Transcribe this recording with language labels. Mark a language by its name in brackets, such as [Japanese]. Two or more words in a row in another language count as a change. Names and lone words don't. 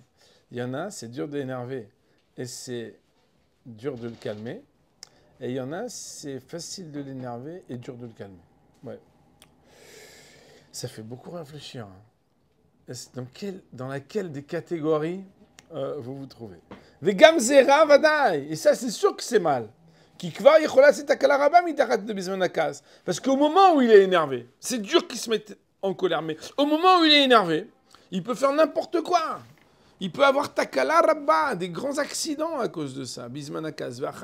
[French] Il y en a, c'est dur d'énerver et c'est dur de le calmer. Et il y en a, c'est facile de l'énerver et dur de le calmer. Ouais. Ça fait beaucoup réfléchir. Hein. Dans laquelle des catégories vous vous trouvez? [Hebrew] וגם זה רע ודאי. [French] Et ça, c'est sûr que c'est mal. Parce qu'au moment où il est énervé, c'est dur qu'il se mette en colère, mais au moment où il est énervé, il peut faire n'importe quoi. Il peut avoir [Hebrew] תקלה רבה, [French] des grands accidents à cause de ça. Bismanakaz.